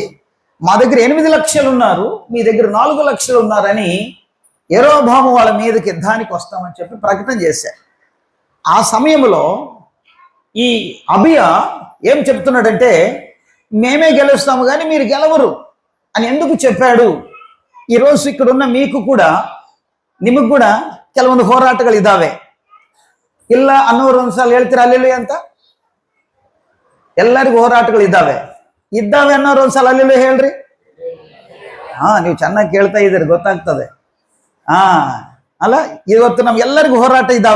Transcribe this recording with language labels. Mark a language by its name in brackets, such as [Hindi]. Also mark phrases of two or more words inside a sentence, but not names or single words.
[Telugu] మా దగ్గర 8 లక్షలు ఉన్నారు, మీ దగ్గర 4 లక్షలు ఉన్నారని యెరోబాము వాళ్ళ మీదకి యుద్ధానికి వస్తామని చెప్పి ప్రకటన చేశారు. ఆ సమయంలో ఈ అబియా ఏం చెప్తున్నాడంటే, మేమే గెలుస్తాము కానీ మీరు గెలవరు అని ఎందుకు చెప్పాడు? ఈరోజు ఇక్కడ ఉన్న మీకు కూడా, [Kannada] ನಿಮಗೆ ಕೂಡ ಕೆಲವೊಂದು ಹೋರಾಟಗಳು ಇದ್ದಾವೆ. ಇಲ್ಲ ಅನ್ನೋರು ಒಂದ್ಸಲ ಹೇಳ್ತೀರಾ ಅಲ್ಲೆಲ್ಲೂ ಅಂತ? ಎಲ್ಲರಿಗೂ ಹೋರಾಟಗಳು ಇದ್ದಾವೆ ಅನ್ನೋರು ಒಂದ್ಸಲ ಅಲ್ಲೆಲ್ಲೂ ಹೇಳ್ರಿ. ನೀವು ಚೆನ್ನಾಗಿ ಕೇಳ್ತಾ ಇದ್ದೀರಿ, ಗೊತ್ತಾಗ್ತದೆ. ಅಲ್ಲ, ಇವತ್ತು ನಮ್ಗೆಲ್ಲರಿಗೂ ಹೋರಾಟ ಇದ್ದಾವೆ.